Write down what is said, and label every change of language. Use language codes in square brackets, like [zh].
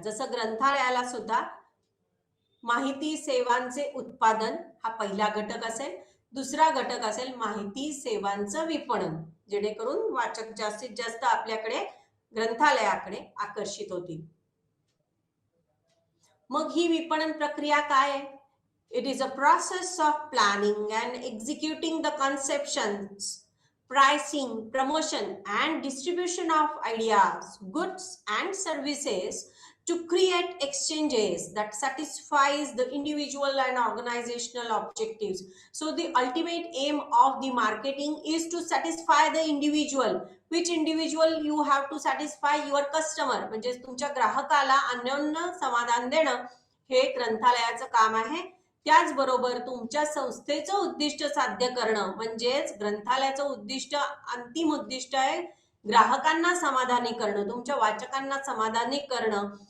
[mr] जसं ग्रंथालयाला सुद्धा माहिती सेवांचे उत्पादन हा पहिला घटक असेल, दुसरा घटक असेल माहिती सेवांचं विपणन, जेणेकरून वाचक जास्तीत जास्त आपल्याकडे ग्रंथालयाकडे आकर्षित होतील. मग ही विपणन प्रक्रिया काय आहे? [en] It is a process of planning and executing the conceptions, pricing, promotion and distribution of ideas, goods and services to create exchanges that satisfies the individual and organizational objectives. So the ultimate aim of the marketing is to satisfy the individual. Which individual? You have to satisfy your customer. [mr] म्हणजे तुमच्या ग्राहकाला अन्योन्य समाधान देणं हे ग्रंथालयाचं काम आहे. त्याचबरोबर तुमच्या संस्थेचं उद्दिष्ट साध्य करणं म्हणजेच ग्रंथालयाचं उद्दिष्ट, अंतिम उद्दिष्ट आहे ग्राहकांना समाधानी करणं, तुमच्या वाचकांना समाधानी करणं.